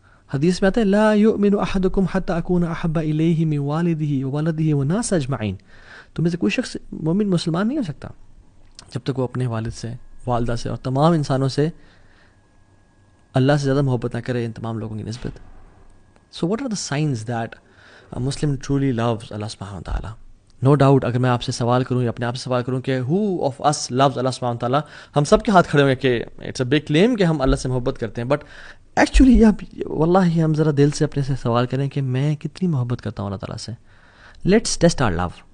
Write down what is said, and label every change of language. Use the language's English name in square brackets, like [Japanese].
[Arabic] حدیث میں آتا ہے لا یؤمن احدکم حتی اکون احب الیہ من والدہ وولدہ والناس اجمعین. [Urdu] تمہیں سے کوئی شخص مومن مسلمان نہیں ہو سکتا جب تک وہ اپنے والد سے, والدہ سے اور تمام انسانوں سے اللہ سے زیادہ محبت نہ کرے ان تمام لوگوں کی نسبت. [English] So what are the signs that a Muslim truly loves Allah subhanahu wa ta'ala. No doubt [Urdu] اگر میں آپ سے سوال کروں یا اپنے آپ سے سوال کروں کہ [English] who of us loves Allah subhanahu wa ta'ala, [Urdu] ہم سب کے ہاتھ کھڑے ہوں گے کہ [English] it's a big claim [Urdu] کہ ہم اللہ سے محبت کرتے ہیں. بٹ ایکچولی واللہ ہم ذرا دل سے اپنے سے سوال کریں کہ میں کتنی محبت کرتا ہوں اللہ تعالیٰ سے. [English] Let's test our love.